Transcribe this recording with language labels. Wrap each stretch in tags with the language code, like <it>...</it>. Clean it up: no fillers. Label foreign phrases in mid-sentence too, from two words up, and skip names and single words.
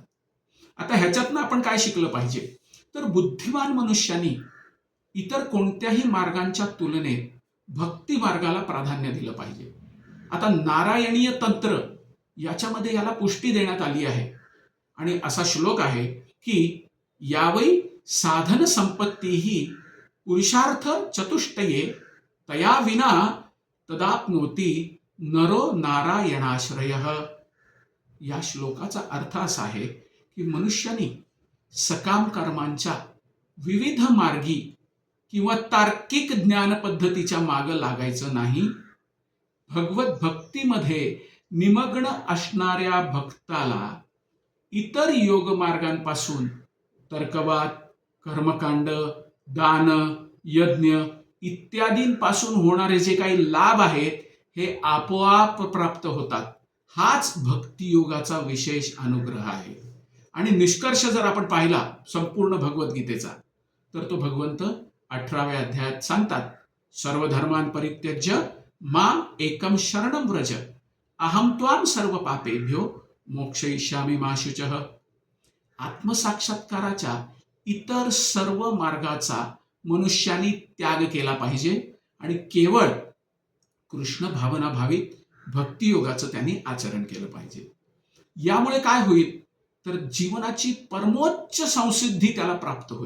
<mr>आता ह्याच्यातनं आपण काय शिकलं पाहिजे, तर बुद्धिमान मनुष्यानी इतर कोणत्याही मार्गांच्या तुलनेत भक्ती मार्गाला प्राधान्य दिलं पाहिजे. आता नारायणीय तंत्र याच्यामध्ये याला पुष्टी देण्यात आली आहे आणि असा श्लोक आहे की</mr> <sa>यावै साधन संपत्ती ही पुरुषार्थ चतुष्टये तया विना तदाप्नोती नरो नारायणाश्रयः.</sa> <mr>या श्लोकाचा अर्थ असा आहे की मनुष्याने सकाम कर्मांच्या विविध मार्गी किंवा तार्किक ज्ञान पद्धतीच्या मागं लागायचं नाही. भगवत भक्तीमध्ये निमग्न असणाऱ्या भक्ताला इतर योग मार्गांपासून तर्कवाद, कर्मकांड, दान, यज्ञ इत्यादींपासून होणारे जे काही लाभ आहेत हे आपोआप प्राप्त होतात. हाच भक्तियोगाचा विशेष अनुग्रह आहे. आणि निष्कर्ष जर आपण पाहिला संपूर्ण भगवद्गीतेचा तर तो भगवंत 18व्या अध्यायात सांगतात,</mr> <sa>सर्व धर्मान् परित्यज्य माम एकम शरणं व्रज अहम त्वाम सर्व पापेभ्यो मोक्षयिष्यामि मा शुचः.</sa> <mr>आत्मसाक्षात्काराच्या इतर सर्व मार्गाचा मनुष्याने त्याग केला पाहिजे आणि केवळ कृष्ण भावना भावित भक्तियोगाचं त्यांनी आचरण केलं पाहिजे. यामुळे काय होईल, तर जीवनाची परमोच्च संसिद्धी त्याला प्राप्त होईल.</mr>